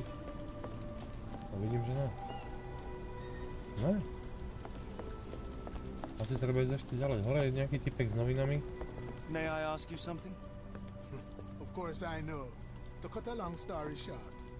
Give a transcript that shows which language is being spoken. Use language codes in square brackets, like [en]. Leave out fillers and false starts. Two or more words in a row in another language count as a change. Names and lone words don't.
[sk] A vidím, že ne. Ne. Asi treba ísť ešte ďalej. Hore je nejaký typek s novinami. [en] May I ask you something? Of course I know. To cut a long story short.